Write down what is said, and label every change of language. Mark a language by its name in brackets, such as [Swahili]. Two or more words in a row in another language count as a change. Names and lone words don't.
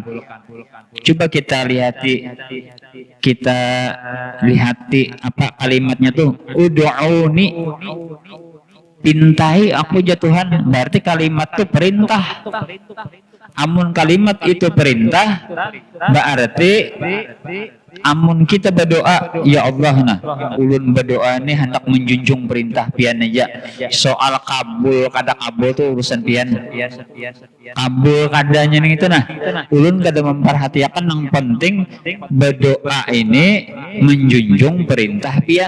[Banjar] Coba kita lihati apa kalimatnya tuh, ud'uni, pintai aku ya Tuhan, berarti kalimat itu perintah. Amun kalimat itu perintah, berarti amun kita berdoa, ya Allah nah, ulun berdoa nih hendak menjunjung perintah pian aja. Soal kabul kada kabul tuh urusan pian. Kabul kadanya nih itu nah, ulun kada memperhatikan yang penting berdoa ini menjunjung perintah pian.